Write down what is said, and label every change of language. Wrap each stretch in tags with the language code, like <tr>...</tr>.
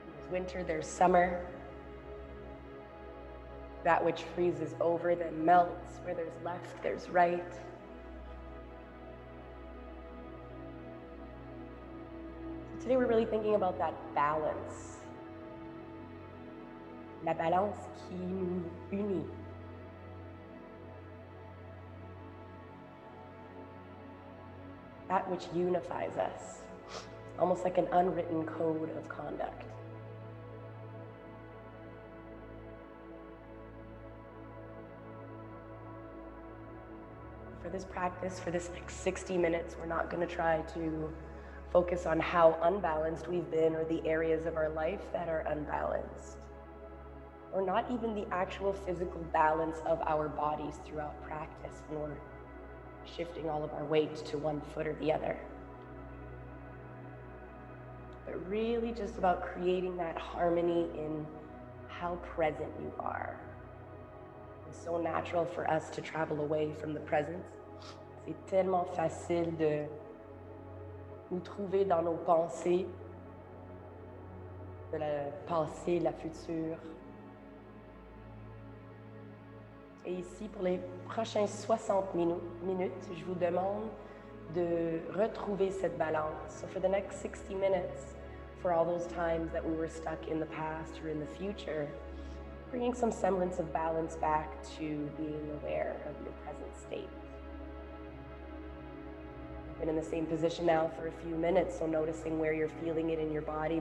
<en>Winter, there's summer. That which freezes over then melts. Where there's left, there's right. So today we're really thinking about that balance.</en> <fr>La balance qui nous unit.</fr> <en>That which unifies us. Almost like an unwritten code of conduct. For this practice, for this next 60 minutes, we're not going to try to focus on how unbalanced we've been or the areas of our life that are unbalanced. or not even the actual physical balance of our bodies throughout practice when we're shifting all of our weight to one foot or the other. But really just about creating that harmony in how present you are. It's so natural for us to travel away from the present.</en> <fr>C'est tellement facile de nous trouver dans nos pensées, de la passé, la future. Et ici, pour les prochains 60 minutes, je vous demande de retrouver cette balance.</fr> <en>So for the next 60 minutes, for all those times that we were stuck in the past or in the future, bringing some semblance of balance back to being aware of your present state. You've been in the same position now for a few minutes, so noticing where you're feeling it in your body.</en>